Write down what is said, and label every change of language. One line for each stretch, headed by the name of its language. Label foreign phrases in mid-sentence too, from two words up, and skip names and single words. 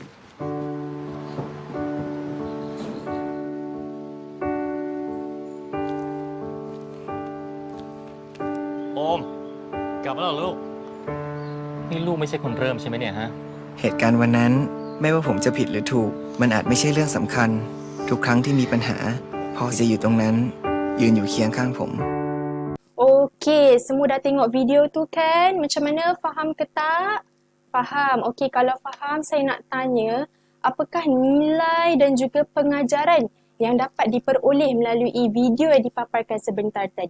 Thai: โอม กลับมาแล้วลูก นี่ลูกไม่ใช่คนเริ่มใช่ไหมเนี่ยฮะ เหตุการณ์วันนั้นไม่ว่าผมจะผิดหรือถูกมันอาจไม่ใช่เรื่องสำคัญทุกครั้งที่มีปัญหาพ่อจะอยู่ตรงนั้นยืนอยู่เคียงข้างผม
Malay: Okey, semua dah tengok video tu kan? Macam mana? Faham ke tak? Faham. Okey, kalau faham saya nak tanya, apakah nilai dan juga pengajaran yang dapat diperoleh melalui video yang dipaparkan sebentar tadi?